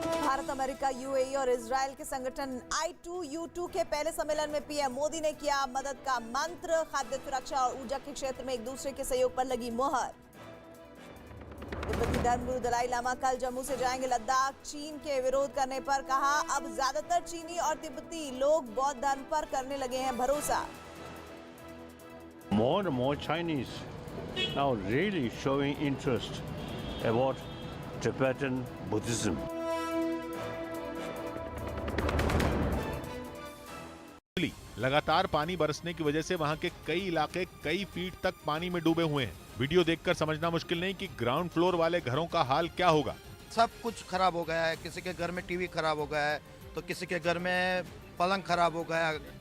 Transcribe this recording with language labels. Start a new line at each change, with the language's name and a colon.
Hindi: Bharat, America, UAE और Israel के संगठन I2U2 के पहले सम्मेलन में पीएम मोदी ने किया मदद का मंत्र। खाद्य सुरक्षा और ऊर्जा के क्षेत्र में एक दूसरे के सहयोग पर लगी मोहर। तिब्बती धर्मगुरु दलाई लामा कल जम्मू से जाएंगे लद्दाख। चीन के विरोध करने पर कहा, अब ज्यादातर चीनी और तिब्बती लोग बौद्ध धर्म पर करने लगे हैं भरोसा।
English: More and more Chinese now really showing interest about Tibetan Buddhism.
Hindi: लगातार पानी बरसने की वजह से वहां के कई इलाके कई फीट तक पानी में डूबे हुए हैं। वीडियो देखकर समझना मुश्किल नहीं कि ग्राउंड फ्लोर वाले घरों का हाल क्या होगा। सब कुछ खराब हो गया है। किसी के घर में टीवी खराब हो गया है तो किसी के घर में पलंग खराब हो गया।